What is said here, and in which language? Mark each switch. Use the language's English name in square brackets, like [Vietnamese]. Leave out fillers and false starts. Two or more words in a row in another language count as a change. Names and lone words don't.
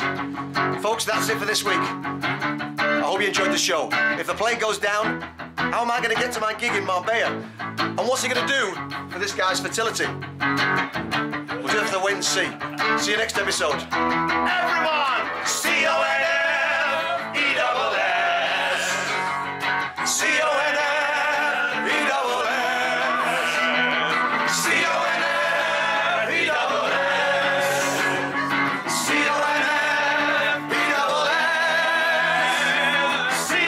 [English] Folks, that's it for this week. I hope you enjoyed the show. If the plane goes down, how am I going to get to my gig in Marbella? And what's he going to do for this guy's fertility? We'll just have to wait and see. See you next episode. Everyone! C-O-N-F-E-S-S. C-O-N-F-E-S-S. C-O-N-F-E-S-S. C-O-N-F-E-S-S.